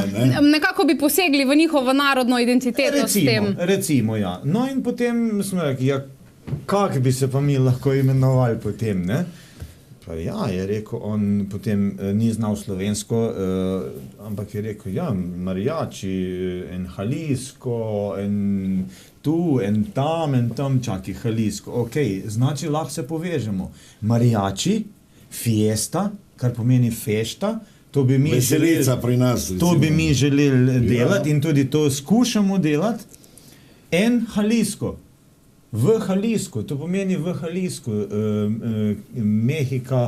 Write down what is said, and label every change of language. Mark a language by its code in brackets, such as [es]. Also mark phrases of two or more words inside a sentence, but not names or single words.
[sl] Nekako bi posegli v njihovo narodno identiteto s tem. Recimo, ja. No in potem smo rekli, ja, kak bi se pa mi lahko imenovali potem, ne? Pa ja, je rekel, on potem ni znal slovensko, ampak je rekel, ja, [es] Mariachi, en Jalisco, en tu, en tam, čaki Jalisco. [sl] Ok, znači lahko se povežemo. Mariachi, Fiesta, kar pomeni fešta, to bi mi želeli delati in tudi to skušamo delati. [es] En Jalisco, [sl] v Jalisco, to pomeni v Jalisco, Mehika.